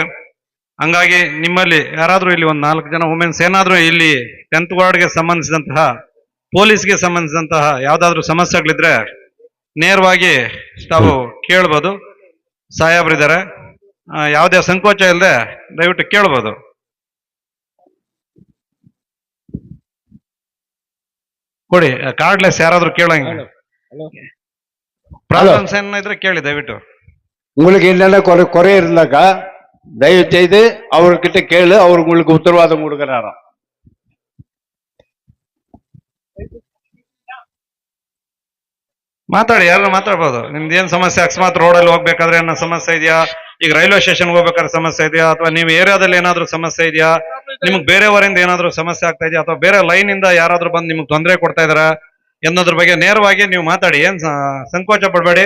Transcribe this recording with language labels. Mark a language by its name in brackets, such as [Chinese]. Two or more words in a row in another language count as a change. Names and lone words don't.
[Kannada] ಹಂಗಾಗಿ ನಿಮ್ಮಲ್ಲಿ ಯಾರಾದ್ರೂ ಇಲ್ಲಿ ಒಂದು 4 ಜನ ವುಮೆನ್ಸ್ ಏನಾದ್ರೂ ಇಲ್ಲಿ 10th ವಾರ್ಡ್ಗೆ ಸಂಬಂಧಿಸಿದಂತಹ, ಪೊಲೀಸ್ಗೆ ಸಂಬಂಧಿಸಿದಂತಹ ಯಾವ್ದಾದ್ರು ಸಮಸ್ಯೆಗಳಿದ್ರೆ ನೇರವಾಗಿ ತಾವು ಕೇಳ್ಬೋದು. ಸಾಹೇಬ್ರಿದ್ದಾರೆ, ಯಾವುದೇ ಸಂಕೋಚ ಇಲ್ಲದೆ ದಯವಿಟ್ಟು ಕೇಳ್ಬೋದು. ಕೊಡಿ ಕಾರ್ಡ್ಲೆಸ್ ಯಾರಾದ್ರೂ ಕೇಳಂಗೆ ಪ್ರಾಬ್ಲಮ್ಸ್ ಏನಿದ್ರೆ ಕೇಳಿ ದಯವಿಟ್ಟು. [Tamil] உங்களுக்கு என்னென்ன குறை இருந்தாக்கா தயவு செய்து அவர்கிட்ட கேளு, அவர் உங்களுக்கு உத்தரவாதம் கொடுக்கிறாராம். [Kannada] ಮಾತಾಡಿ, ಯಾರು ಮಾತಾಡ್ಬೋದು. ನಿಮ್ದು ಏನ್ ಸಮಸ್ಯೆ, ಅಕಸ್ಮಾತ್ ರೋಡಲ್ಲಿ ಹೋಗ್ಬೇಕಾದ್ರೆ ಏನೋ ಸಮಸ್ಯೆ ಇದೆಯಾ, ಈಗ [English] railway station [Kannada] ಹೋಗ್ಬೇಕಾದ್ರೆ ಸಮಸ್ಯೆ ಇದೆಯಾ, ಅಥವಾ ನೀವು ಏರಿಯಾದಲ್ಲಿ ಏನಾದ್ರೂ ಸಮಸ್ಯೆ ಇದೆಯಾ, ನಿಮ್ಗೆ ಬೇರೆಯವರಿಂದ ಏನಾದ್ರೂ ಸಮಸ್ಯೆ ಆಗ್ತಾ ಇದೆಯಾ, ಅಥವಾ ಬೇರೆ ಲೈನ್ ಇಂದ ಯಾರಾದ್ರೂ ಬಂದು ನಿಮ್ಗೆ ತೊಂದರೆ ಕೊಡ್ತಾ ಇದಾರ ಎನ್ನೋದ್ರ ಬಗ್ಗೆ ನೇರವಾಗಿ ನೀವು ಮಾತಾಡಿ.